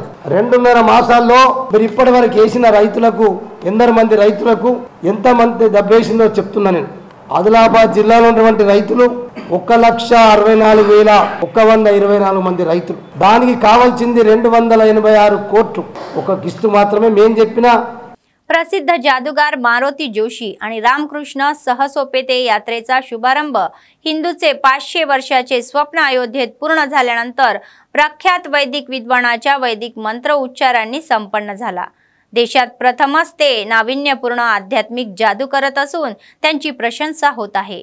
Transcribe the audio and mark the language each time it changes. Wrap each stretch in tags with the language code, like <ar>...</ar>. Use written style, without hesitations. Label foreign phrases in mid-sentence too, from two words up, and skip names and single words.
<te>2.5 మాసాల్లో మీరు ఇప్పటి వరకు వేసిన రైతులకు ఎందరు రైతులకు ఎంతమంది దెబ్బేసిందో చెప్తున్నా నేను। ఆదిలాబాద్ జిల్లాలో ఉన్నటువంటి రైతులు 1,64,124 మంది రైతులు, దానికి కావాల్సింది 286 కోట్లు ఒక కిస్తు మాత్రమే। మేము చెప్పిన</te> <mr>प्रसिद्ध जादूगार मारुती जोशी आणि रामकृष्ण सहसोपेते यात्रेचा शुभारंभ हिंदूचे 500 वर्षाचे स्वप्न अयोध्येत पूर्ण झाल्यानंतर प्रख्यात वैदिक विद्वानाच्या वैदिक मंत्र उच्चारांनी संपन्न झाला। देशात प्रथमच ते नाविन्यपूर्ण आध्यात्मिक जादू करत असून त्यांची प्रशंसा होत आहे।</mr>